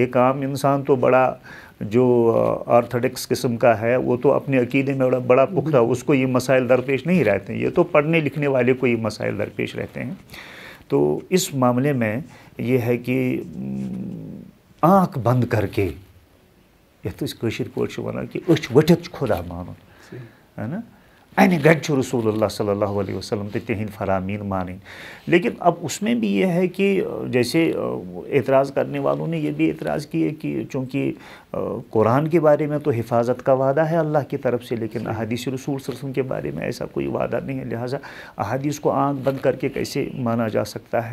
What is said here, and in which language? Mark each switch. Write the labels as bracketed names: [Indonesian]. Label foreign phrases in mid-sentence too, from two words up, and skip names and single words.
[Urdu] ایک عام انسان تو بڑا جو آرتھوڈکس قسم کا ہے وہ تو اپنے عقیدے میں بڑا پختہ، اس کو یہ مسائل درپیش نہیں رہتے ہیں. یہ تو پڑھنے لکھنے والے کو یہ مسائل درپیش رہتے ہیں. تو اس معاملے میں یہ ہے کہ آنکھ بند کر کے [Kashmiri] یتھ کشر پٲٹھۍ ونان کہ أچھ ؤٹِتھ خدا مانُن ہے نا، انہِ گڑِ چھُ [Arabic] رسول اللہ صلی اللہ علیہ وسلم [Kashmiri] تہٕ تِہنٛدۍ فرامین مانٕنۍ. [Urdu] لیکن اب اس میں بھی یہ ہے کہ جیسے اعتراض کرنے والوں نے یہ بھی اعتراض کیے کہ چونکہ قرآن کے بارے میں تو حفاظت کا وعدہ ہے اللہ کی طرف سے، لیکن احادیث رسول [Arabic] صلی اللہ علیہ وسلم [Urdu] کے بارے میں ایسا کوئی وعدہ نہیں ہے، لہٰذا احادیث کو آنکھ بند کر کے کیسے مانا جا سکتا ہے.